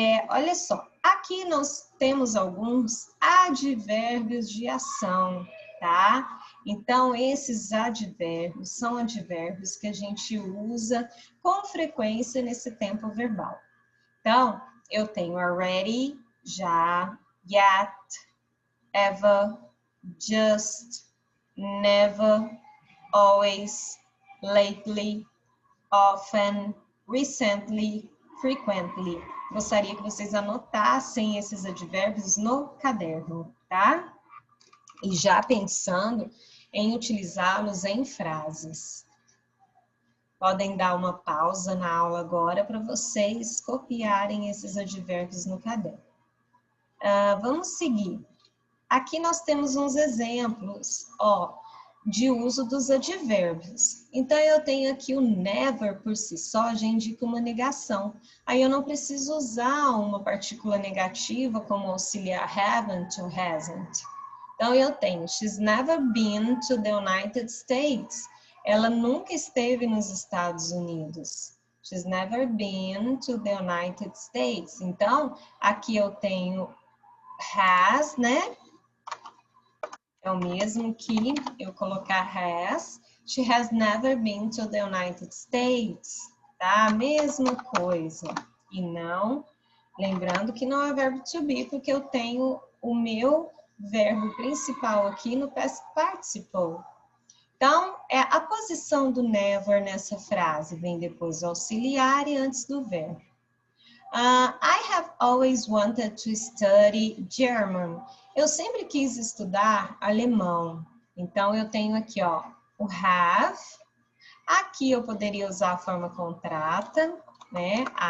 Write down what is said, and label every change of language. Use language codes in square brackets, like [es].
[pt] Olha só, aqui nós temos alguns advérbios de ação, tá? Então, esses advérbios são advérbios que a gente usa com frequência nesse tempo verbal. Então, eu tenho already, já, yet, ever, just, never, always, lately, often, recently, frequently. Gostaria que vocês anotassem esses advérbios no caderno, tá? E já pensando em utilizá-los em frases. Podem dar uma pausa na aula agora para vocês copiarem esses advérbios no caderno. Vamos seguir. Aqui nós temos uns exemplos, de uso dos advérbios. Então, eu tenho aqui o never por si só, já indica uma negação. Aí eu não preciso usar uma partícula negativa como auxiliar haven't ou hasn't. Então, eu tenho [en] she's never been to the United States. [pt] Ela nunca esteve nos Estados Unidos. [en] She's never been to the United States. [pt] Então, aqui eu tenho has, né? É o mesmo que eu colocar has. [en] She has never been to the United States. [pt] Tá? Mesma coisa. E não, lembrando que não é verbo to be, porque eu tenho o meu verbo principal aqui no past participle. Então, a posição do never nessa frase vem depois do auxiliar e antes do verbo. [en] I have always wanted to study German. [pt] Eu sempre quis estudar alemão. Então, eu tenho aqui, o have. Aqui eu poderia usar a forma contrata, né?